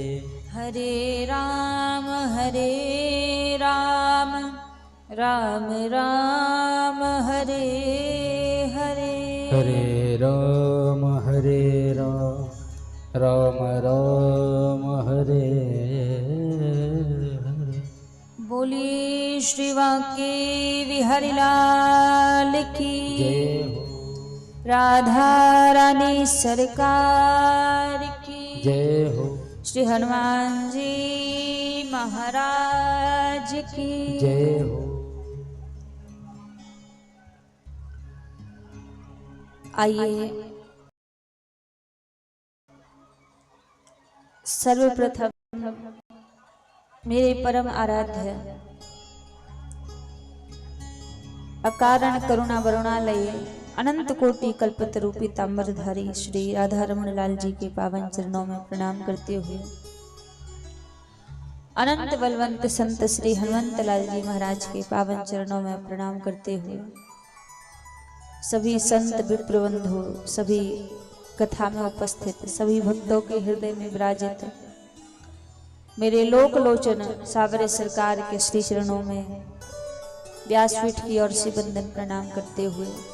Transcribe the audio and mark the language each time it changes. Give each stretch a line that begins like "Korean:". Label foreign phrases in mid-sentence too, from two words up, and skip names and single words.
Hindi: हरे राम राम राम हरे हरे हरे राम राम राम हरे हरे। बोली श्री वाके बिहारी लाल की जय हो। राधा रानी सरकार की जय हो। श्री हनुमान जी महाराज की जय हो। आइए सर्वप्रथम मेरे परम आराध्य अकारण करुणा वरुणालय अनंत कोटि कल्पतरूपी ताम्रधारी श्री राधा रमण लाल जी के पावन चरणों में प्रणाम करते हुए अनंत बलवंत संत श्री हनुमंत लाल जी महाराज के पावन चरणों में प्रणाम करते हुए सभी संत विप्रबंधु सभी कथा में उपस्थित सभी भक्तों के हृदय में विराजित मेरे लोक लोचन सावरे सरकार के श्री चरणों में व्यासपीठ की ओर से वंदन प्रणाम करते हुए